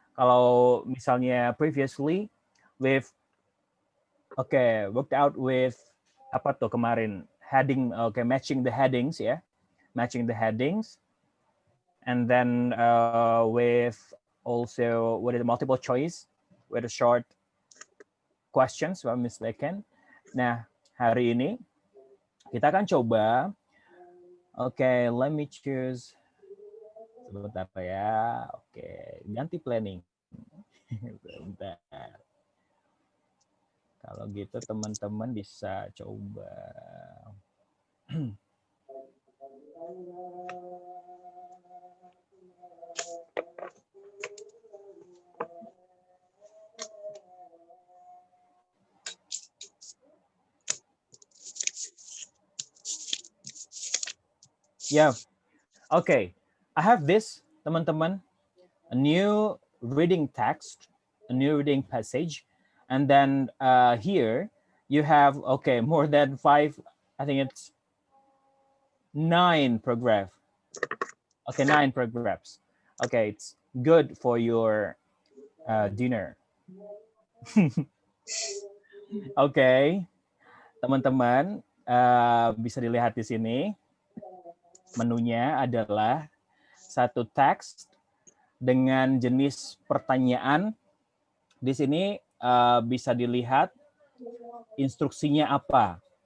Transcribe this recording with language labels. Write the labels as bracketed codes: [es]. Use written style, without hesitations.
[id] Kalau misalnya [en] previously we've worked out with [id] apa tuh kemarin [en] heading, matching the headings ya, matching the headings, and then with also what is the multiple choice with a short questions if I'm mistaken. [id] Nah, hari ini kita akan coba. [en] Let me choose [id] sebentar ya. Ganti planning. Sebentar. Kalau gitu teman-teman bisa coba. [en] Yeah. Okay. I have this, teman-teman, a new reading text, a new reading passage, and then here you have more than 5. I think it's 9 paragraph. 9 paragraphs. It's good for your dinner. [id] Teman-teman, bisa dilihat di sini menunya adalah satu teks dengan jenis pertanyaan. Di sini bisa dilihat instruksinya apa.